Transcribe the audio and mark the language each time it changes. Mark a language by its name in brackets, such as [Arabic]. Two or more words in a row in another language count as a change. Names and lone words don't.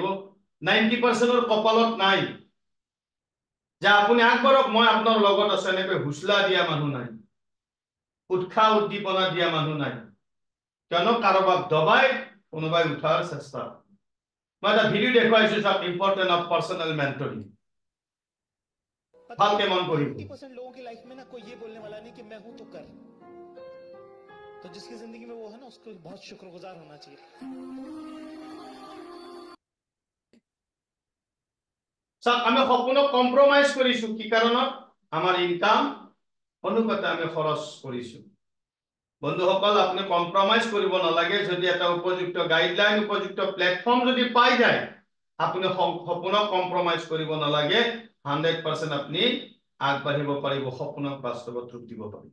[Assamese] 90% কপালত নাই যে আপুনি আগবাঢ়ক মই আপোনাৰ লগত আছো, এনেকৈ হুচলা দিয়া মানুহ নাই, উৎসাহ উদ্দীপনা দিয়া মানুহ নাই, কিয়নো কাৰোবাক দবাই কোনোবাই উঠাৰ চেষ্টা। মই এটা ভিডিও দেখুৱাইছো, চাওক, [English] important of personal mentoring. [Assamese] ভালকে মন কৰিব। [Hindi] 90% लोगों की लाइफ में ना कोई ये बोलने वाला नहीं कि मैं हूं तो कर, तो जिसकी जिंदगी में वो है ना उसको बहुत शुक्रगुजार होना चाहिए। [Assamese] আমি সপোনক কম্প্ৰমাইজ কৰিছো কি কাৰণত? আমাৰ ইনকাম অনুপাতে আমি খৰচ কৰিছো। বন্ধুসকল, আপুনি কম্প্ৰমাইজ কৰিব নালাগে। যদি এটা উপযুক্ত গাইডলাইন, উপযুক্ত প্লেটফৰ্ম যদি পাই যায় আপুনি সপোনক কম্প্ৰমাইজ কৰিব নালাগে, 100% আপুনি আগবাঢ়িব পাৰিব, সপোনক বাস্তৱত ৰূপ দিব পাৰিব।